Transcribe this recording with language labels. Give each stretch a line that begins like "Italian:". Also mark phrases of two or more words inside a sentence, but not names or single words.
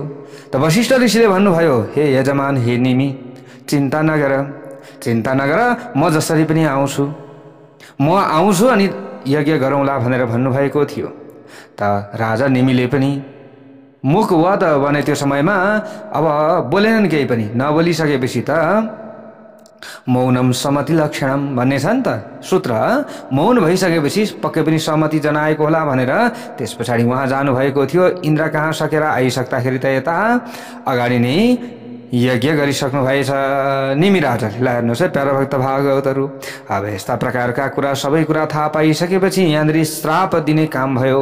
Nepali: त वशिष्ठ ऋषिले भन्नुभयो, हे यजमान, हे निमि, चिन्ता नगर, म जसरी पनि आउँछु, अनि यज्ञ गरौँला भनेर भन्नुभएको थियो। त राजा निमिले पनि मुख वध भने त्यो समयमा अब बोलेनन्, केही पनि नबोलिसकेपछि त
Sanskrit: मौनम समति लक्षणम
Nepali: भन्ने छ नि त सूत्र। मौन भइसकेपछि पक्कै पनि सहमति जनाएको होला भनेर त्यस पछाडि उहाँ जानुभएको थियो। इन्द्र कहाँ सकेर आइसक्दाखेरि त यता अगाडि नै यज्ञ गरिसक्नु भएछ निमि राजाले। ल हेर्नुहोस् है प्यारा भक्त भागवतहरू, अब यस्ता प्रकारका कुरा सबै कुरा थाहा पाइसकेपछि यहाँनिर श्राप दिने काम भयो।